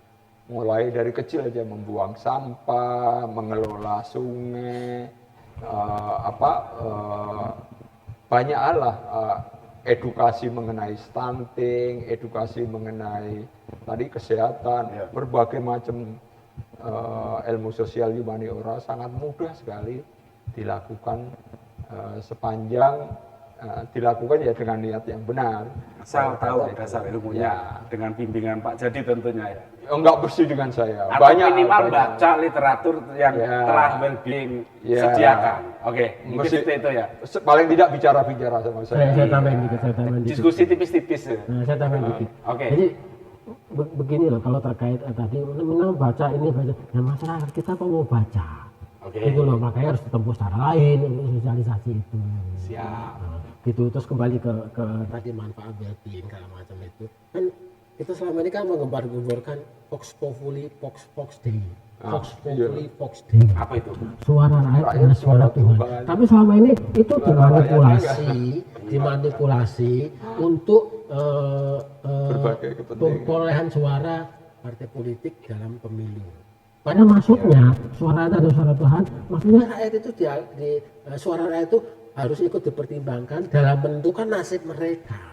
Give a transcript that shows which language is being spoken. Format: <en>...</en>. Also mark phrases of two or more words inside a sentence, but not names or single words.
<id>Mulai dari kecil aja membuang sampah, mengelola sungai, banyak hal lah, edukasi mengenai stunting, edukasi mengenai tadi kesehatan, berbagai macam ilmu sosial humaniora sangat mudah sekali dilakukan sepanjang dilakukan ya dengan niat yang benar. Asal tahu dasar ilmunya dengan bimbingan Pak Jadi tentunya ya. Enggak bersih dengan saya. Atau minimal baca literatur yang telah well-being sediakan. Oke, mungkin itu ya. Paling tidak bicara-bicara sama saya. Saya tambahin dikit. Diskusi tipis-tipis. Nah, saya tambahin dikit. Oke. Jadi begini loh, kalau terkait tadi memang baca ini baca, ya masyarakat kita kok mau baca. Itu loh, makanya harus ditempuh secara lain untuk sosialisasi itu. Siap. Nah, gitu. Terus kembali ke tadi manfaat well-being segala macam itu kan kita selama ini kan menggembar-gemborkan</id> <la>Vox Populi, Vox Dei. Vox Populi, Vox Dei.</la> <id>Apa itu? Suara rakyat adalah suara Tuhan. Tapi selama ini itu dimanipulasi untuk perolehan suara partai politik dalam pemilu. Pada maksudnya suara itu adalah suara Tuhan, maksudnya rakyat itu suara rakyat itu harus ikut dipertimbangkan dalam menentukan nasib mereka.</id>